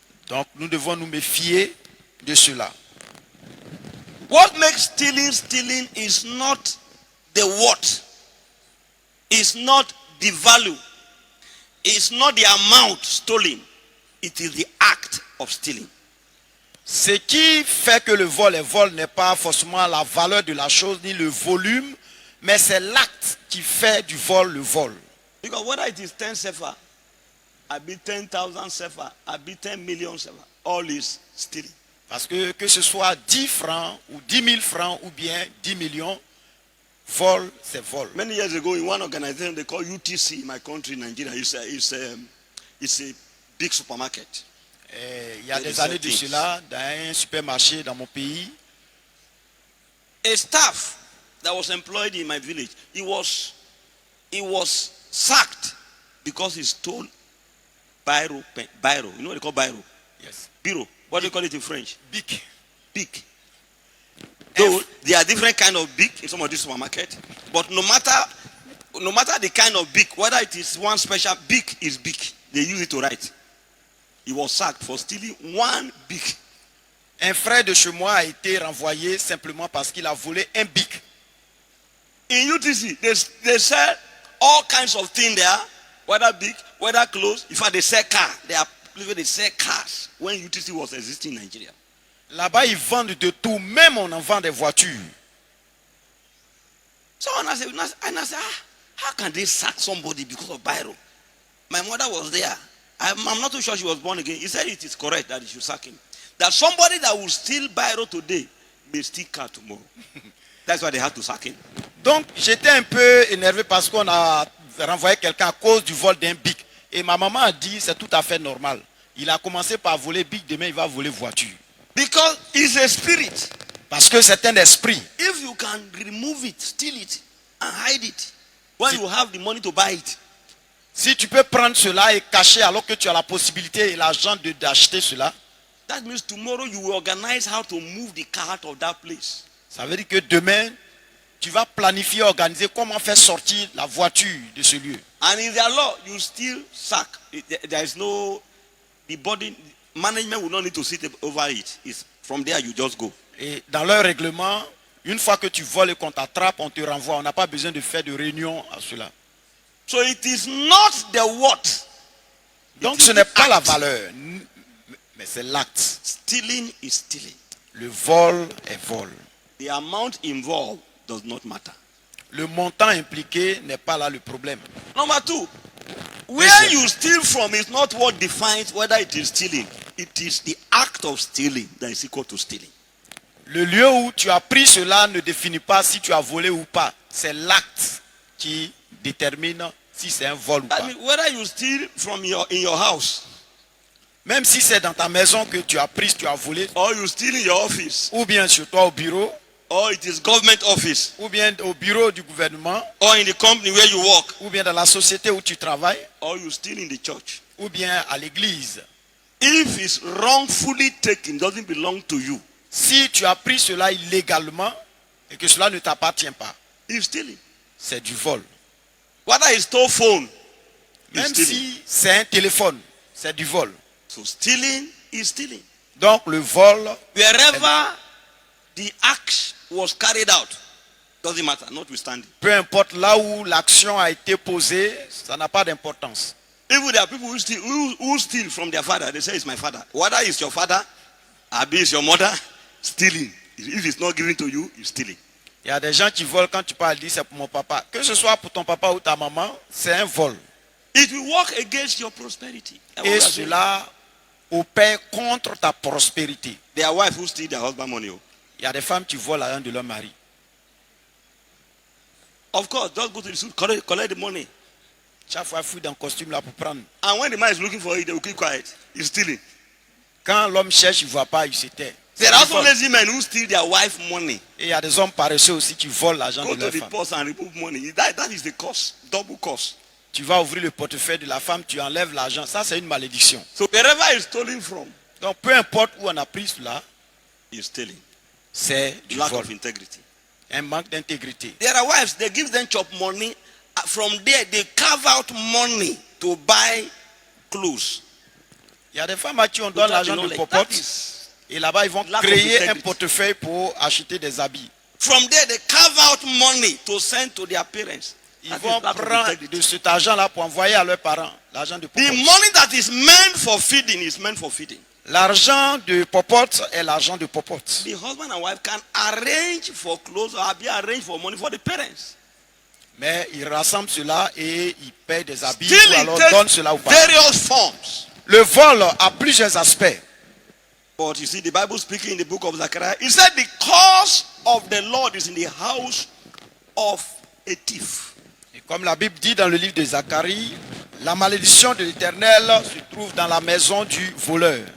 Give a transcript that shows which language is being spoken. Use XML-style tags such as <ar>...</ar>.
<fr>Donc nous devons nous méfier de cela.</fr> <en>What makes stealing is not the what, it's not the value, it's not the amount stolen, it is the act of stealing.</en> <fr>Ce qui fait que le vol n'est pas forcément la valeur de la chose ni le volume, mais c'est l'acte qui fait du vol le vol.</fr> <en>Because whether it is 10 sefer, I be 10,000 sefer, I be 10 million sefer, all is stealing.</en> <fr>Parce que ce soit 10 francs ou 10 000 francs ou bien 10 millions, vol, c'est vol.</fr> <en>Many years ago, in one organization they call UTC in my country, Nigeria, it's a big supermarket.</en> <fr>Il y a des années de cela, dans un supermarché dans mon pays,</fr> <en>a staff that was employed in my village, he was sacked because he stole biro. You know what they call biro? Yes. Biro. What do you call it in French? Bic. Bic. Though there are different kind of bic in some of this supermarket, but no matter the kind of bic, whether it is one special bic is bic, they use it to write. He was sacked for stealing one bic.</en> <fr>Un frère de chez moi a été renvoyé simplement parce qu'il a volé un bic.</fr> <en>In UTC, they sell all kinds of things there, whether big, whether clothes. In fact, they sell cars. They sell cars when UTC was existing in Nigeria.</en> <fr>Là-bas, ils vendent de tout, même on en vend des voitures.</fr> <en>So I said, how can they sack somebody because of biro? My mother was there. I'm not too sure she was born again. He said it is correct that he should sack him. That somebody that will steal biro today may steal car tomorrow. That's why they had to sack him.</en> <fr>Donc, j'étais un peu énervé parce qu'on a renvoyé quelqu'un à cause du vol d'un bic. Et ma maman a dit, c'est tout à fait normal. Il a commencé par voler bic, demain il va voler voiture.</fr> <en>Because it's a spirit.</en> <fr>Parce que c'est un esprit.</fr> <en>If you can remove it, steal it, and hide it, when you have the money to buy it.</en> <fr>Si tu peux prendre cela et cacher alors que tu as la possibilité et l'argent d'acheter cela.</fr> <en>That means tomorrow you will organize how to move the car out of that place.</en> <fr>Ça veut dire que demain, tu vas planifier, organiser comment faire sortir la voiture de ce lieu.</fr> <en>And in their law, you still sack. There is no, the body, management will not need to sit over it. It's from there you just go.</en> <fr>Et dans leur règlement, une fois que tu voles et qu'on t'attrape, on te renvoie. On n'a pas besoin de faire de réunion à cela.</fr> <en>So it is not the what.</en> <fr>Donc ce n'est pas la valeur, mais c'est l'acte.</fr> <en>Stealing is stealing.</en> <fr>Le vol est vol.</fr> <en>The amount involved does not matter.</en> <fr>Le montant impliqué n'est pas là le problème.</fr> <en>Number two, where you steal from is not what defines whether it is stealing. It is the act of stealing that is equal to stealing.</en> <fr>Le lieu où tu as pris cela ne définit pas si tu as volé ou pas. C'est l'acte qui détermine si c'est un vol ou pas.</fr> <en>I mean, whether you steal from in your house,</en> <fr>même si c'est dans ta maison que tu as pris, tu as volé,</fr> <en>or you steal in your office,</en> <fr>ou bien chez toi au bureau,</fr> <en>or it is government office,</en> <fr>ou bien au bureau du gouvernement,</fr> <en>or in the company where you work,</en> <fr>ou bien dans la société où tu travailles,</fr> <en>or you steal in the church,</en> <fr>ou bien à l'église.</fr> <en>If it's wrongfully taken, doesn't belong to you.</en> <fr>Si tu as pris cela illégalement et que cela ne t'appartient pas, c'est du vol.</fr> <en>Whether it's stole phone,</en> <fr>même si c'est un téléphone, c'est du vol.</fr> <en>So stealing is stealing.</en> <fr>Donc le vol,</fr> <en>wherever the act was carried out, doesn't matter, notwithstanding.</en> <fr>Peu importe là où l'action a été posée, ça n'a pas d'importance.</fr> <en>Even there are people who steal from their father. They say it's my father. Whether it's your father, or it's your mother, stealing. If it's not given to you, you're stealing.</en> <fr>Il y a des gens qui volent quand tu parles, disent c'est pour mon papa. Que ce soit pour ton papa ou ta maman, c'est un vol.</fr> <en>It will work against your prosperity.</en> <fr>Et cela opère contre ta prospérité.</fr> <en>There are wives who steal their husband money.</en> <fr>Il y a des femmes qui volent l'argent de leur mari.</fr> <en>Of course, just go to the suit, collect the money.</en> <fr>Chaque fois, fouille dans le costume là pour prendre.</fr> <en>And when the man is looking for it, they will keep quiet. He's stealing.</en> <fr>Quand l'homme cherche, il ne voit pas, il se tait.</fr> <en>There are also lazy men who steal their wife money.</en> <fr>Et il y a des hommes paresseux aussi qui volent l'argent de leur femme.</fr> <en>Go to the purse and remove money. That is the cost, double cost.</en> <fr>Tu vas ouvrir le portefeuille de la femme, tu enlèves l'argent. Ça, c'est une malédiction.</fr> <en>So wherever it's stolen from,</en> <fr>donc peu importe où on a pris cela,</fr> <en>you're stealing.</en> <fr>C'est du</fr> <en>lack</en> <fr>vol.</fr> <en>of integrity.</en> <fr>Un manque d'intégrité.</fr> <en>There are wives, they give them chop money. From there, they carve out money to buy clothes.</en> <fr>Il y a des femmes à qui on donne l'argent de popote. Et là-bas, ils vont créer un portefeuille pour acheter des habits.</fr> <en>From there, they carve out money to send to their parents.</en> <fr>Ils vont prendre de cet argent-là pour envoyer à leurs parents. L'argent de popote.</fr> <en>The money that is meant for feeding is meant for feeding.</en> <fr>L'argent de popote est l'argent de popote.</fr> <en>The husband and wife can arrange for clothes or be arrange for money for the parents.</en> <fr>Mais ils rassemblent cela et ils payent des habits</fr> <en>Still</en> <fr>ou alors donnent cela aux parents.</fr> <en>various forms.</en> <fr>Le vol a plusieurs aspects.</fr> <en>But you see, the Bible speaking in the book of Zechariah, it said the curse of the Lord is in the house of a thief.</en> <fr>Et comme la Bible dit dans le livre de Zacharie, la malédiction de l'Éternel se trouve dans la maison du voleur.</fr>